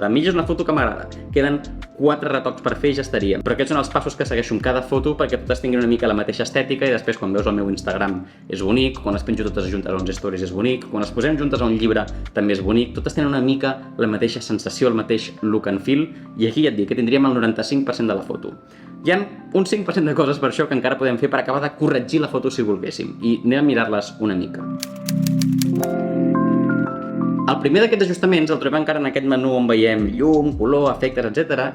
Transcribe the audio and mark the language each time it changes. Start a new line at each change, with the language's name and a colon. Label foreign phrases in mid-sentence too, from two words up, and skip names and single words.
Catalan: A mi ja és una foto que m'agrada. Queden 4 retocs per fer i ja estaria. Però aquests són els passos que segueixo en cada foto perquè totes tinguin una mica la mateixa estètica i després quan veus el meu Instagram és bonic, quan les penjo totes juntes a uns stories és bonic, quan les posem juntes a un llibre també és bonic. Totes tenen una mica la mateixa sensació, el mateix
English: look and feel.
Catalan: I aquí ja et dic que tindríem el 95% de la foto. Hi ha un 5% de coses per això que encara podem fer per acabar de corregir la foto si volguéssim. I anem a mirar-les una mica. El primer d'aquests ajustaments el trobem encara en aquest menú on veiem llum, color, efectes, etc.